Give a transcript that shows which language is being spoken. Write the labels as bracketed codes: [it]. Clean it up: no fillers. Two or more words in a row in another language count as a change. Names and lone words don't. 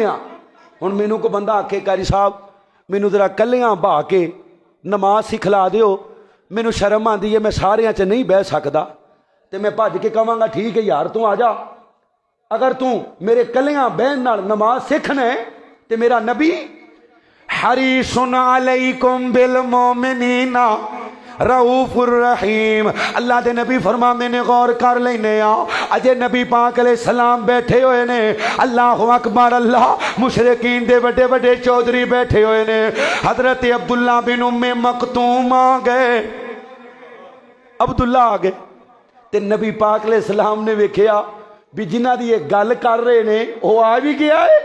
[pa] ਹੁਣ ਮੈਨੂੰ ਕੋ ਬੰਦਾ ਆਖੇ ਕਾਰੀ ਸਾਹਬ ਮੈਨੂੰ ਜ਼ਰਾ ਕੱਲਿਆਂ ਬਹਾ ਕੇ ਨਮਾਜ਼ ਸਿਖਲਾ ਦਿਓ, ਮੈਨੂੰ [ur] شرم آتی ہے, [pa] ਮੈਂ ਸਾਰਿਆਂ ਚ ਨਹੀਂ ਬਹਿ ਸਕਤਾ, ਤੋ ਮੈਂ ਭੱਜ ਕੇ ਕਹਾਂਗਾ ਠੀਕ ਹੈ ਯਾਰ ਤੂ ਆ ਜਾ। ਅਗਰ ਤੂ ਮੇਰੇ ਕੱਲਿਆਂ ਬਹਿਣ ਨਾਲ ਨਮਾਜ਼ ਸਿੱਖਣਾ ਹੈ ਤੋ ਮੇਰਾ ਨਬੀ [ar] حريص عليكم بالمؤمنين رءوف رحيم, [pa] ਅੱਲਾਹ ਕੇ ਨਬੀ ਫ਼ਰਮਾਤੇ ਨੇ ਗ਼ੌਰ ਕਰ ਲੈਣੇ ਅਜੇ ਨਬੀ ਪਾਕ ਅਲੈਹਿ ਸਲਾਮ ਬੈਠੇ ਹੋਏ ਨੇ, [ar] الله أكبر الله, [pa] ਮੁਸ਼ਰਿਕੀਨ ਦੇ ਬੜੇ ਬੜੇ ਚੌਧਰੀ ਬੈਠੇ ਹੋਏ ਨੇ। ਹਜ਼ਰਤ ਅਬਦੁੱਲਾ ਬਿਨ ਉੱਮੇ ਮਕਤੂਮ ਆ ਗਏ, ਅਬਦੁੱਲਾ ਆ ਗਏ ਤੇ ਨਬੀ ਪਾਕ ਅਲੈਹਿ ਸਲਾਮ ਨੇ ਵੇਖਿਆ ਭੀ ਜਿਨ੍ਹਾਂ ਦੀ ਯੇ ਗੱਲ ਕਰ ਰਹੇ ਨੇ ਵੋ ਆ ਭੀ ਗਿਆ ਹੈ।